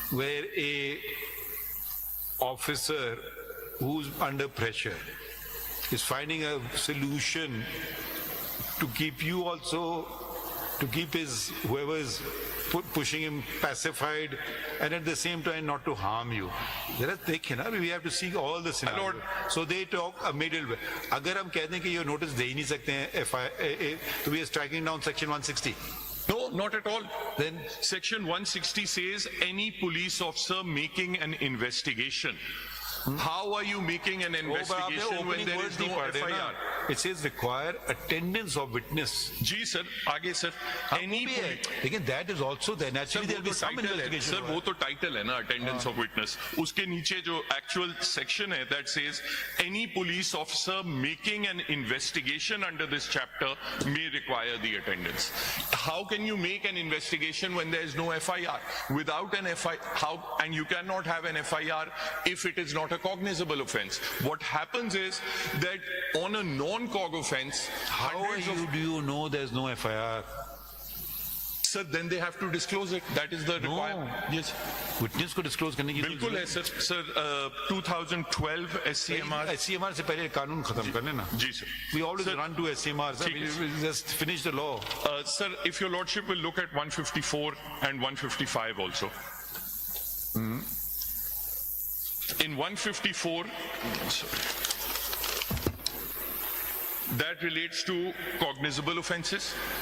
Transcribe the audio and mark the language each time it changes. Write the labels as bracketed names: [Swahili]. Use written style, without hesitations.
[English] where a officer who's under pressure is finding a solution to keep you also, to keep his whoever's pushing him pacified, and at the same time not to harm you. There are we have to see all the scenarios. So they talk a middle way. [Hindi] अगर हम कहते हैं कि ये notice दे ही नहीं सकते हैं FIA, तो [English] we are striking down section 160. No, not at all. Then Section 160 says any police officer making an investigation. How are you making an investigation when there is no FIR? It says require attendance of witness. [Hindi] Ji sir, आगे sir. [English] Any [Hindi] लेकिन [English] that is also there. Naturally there will be some investigation. Sir, [Hindi] वो तो title है ना, [English] attendance of witness. [Hindi] उसके नीचे जो actual section है [English] that says any police officer making an investigation under this chapter may require the attendance. How can you make an investigation when there is no FIR? Without an FIR, and you cannot have an FIR if it is not a cognizable offense. What happens is that on a non-cog offense, do you know there's no FIR? Sir, then they have to disclose it. That is the requirement. Yes. [Hindi] Witness को disclose करने की बिल्कुल है sir. [English] Sir, 2012 SCMR. [Hindi] SCMR से पहले कानून खत्म कर लेना. जी sir. [English] We always run to SCMR. We just finish the law. Sir, if your lordship will look at 154 and 155 also. In 154, that relates to cognizable offenses.